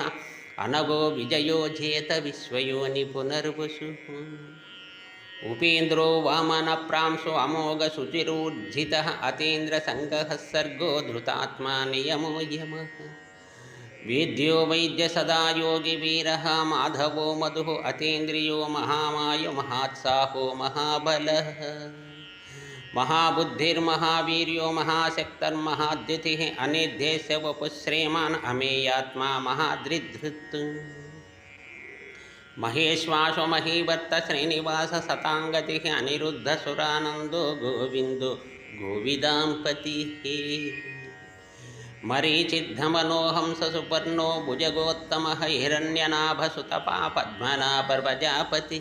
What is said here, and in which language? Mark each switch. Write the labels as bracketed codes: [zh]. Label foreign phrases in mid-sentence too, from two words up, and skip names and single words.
[sa] अनगो विजयो जेत विश्वयोनि पुनर्वसुः उपेन्द्रो वामनप्रांशो अमोघशुचिरूर्जितः अतीन्द्रसङ्गः सर्गो धृतात्मा नियमो यमः वेद्यो वैद्य सदा योगी वीरः माधवो मधुः अतीन्द्रियो महामायो महात्साहो महाबलः महाबुद्धिर्महावीर्यो महाशक्तिर्महाद्युतिः अनिर्देश्य वपुः श्रीमान् अमेयात्मा महादृधृत् మహేశ్వాసో మహీవర్త శ్రీనివాస సతాంగతి అనిరుద్ధ సురానందో గోవిందో గోవిదాంపతి. మరీచిద్ధమనోహంస సుపర్ణో భుజగోత్తమ హిరణ్యనాభసుతపా పద్మనాభ ప్రజాపతి.